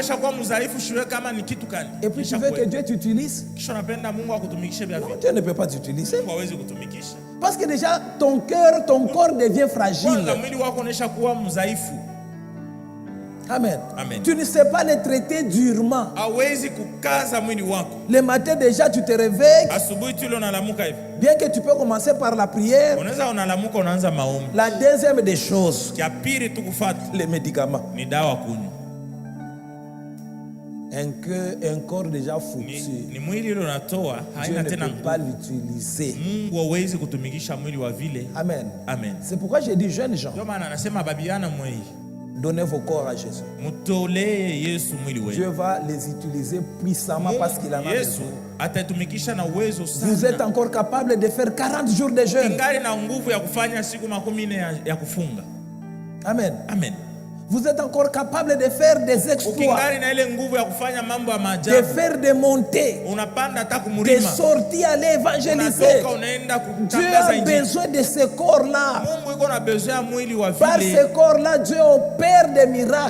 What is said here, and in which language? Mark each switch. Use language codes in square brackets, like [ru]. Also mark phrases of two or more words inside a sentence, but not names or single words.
[fr] Et puis tu veux que Dieu t'utilise? Non, Dieu ne peut pas t'utiliser. Parce que déjà, ton cœur, ton corps devient fragile. Amen. Amen. Tu ne sais pas les traiter durement. [sw] Hawezi kukaza mwili wako. [fr] Le matin déjà tu te réveilles. [sw] Asubuhi tu unalamuka hivi. [fr] Bien que tu peux commencer par la prière. [sw] Unaweza unalamuka unaanza maombi. [fr] La deuxième des choses. [sw] Ya pili tu kufuata. [fr] Les médicaments. [sw] Ni dawa kunywa. [fr] Un corps déjà foutu. [sw] Ni mwili ile unatoa haina tena nguvu. [fr] Pas l'utiliser. [sw] Mungu hawezi kutumikisha mwili wa vile. Amen. Amen. [fr] C'est pourquoi j'ai dit jeunes gens. [sw] Ndio maana anasema babiana mwili. [fr] Donnez vos corps à Jésus. [sw] Mutolee Yesu mwili wenu. [fr] Dieu va les utiliser puissamment parce qu'il en a besoin. [sw] Atatumikisha na uwezo sana. [fr] Vous êtes encore capable de faire 40 jours de jeûne. [sw] Ingali na nguvu ya kufanya siku 40 ya kufunga. Amen. Amen. [fr] Vous êtes encore capable de faire des exploits, de faire des montées, de sortir aller évangéliser. Dieu a besoin de ce corps-là. Par ce corps-là, Dieu opère des miracles.